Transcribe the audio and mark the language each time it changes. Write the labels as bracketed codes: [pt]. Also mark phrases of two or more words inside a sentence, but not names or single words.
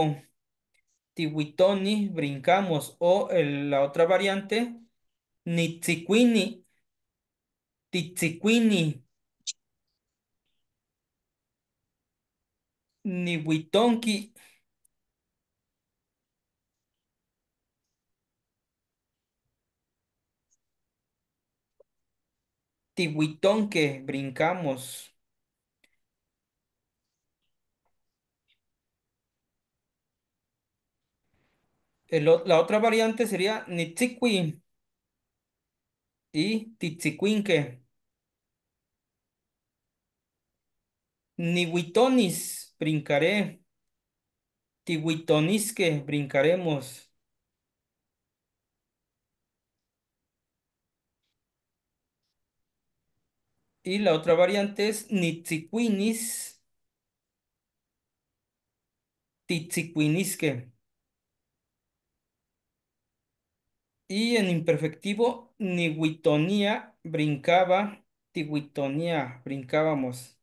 [es] Tiwitoni, brincamos. O la otra variante, [nah] Nitzikwini, Titzikwini, Niwitonki, Tiwitonke, [es] brincamos. La otra variante sería Nitzikwi y Titzikwinke. Niwitonis, brincaré. Tiwitonisque, brincaremos. Y la otra variante es Nitzikwinis, Titziquinisque. Y en imperfectivo, niwitonía, brincaba, tiwitonía, brincábamos.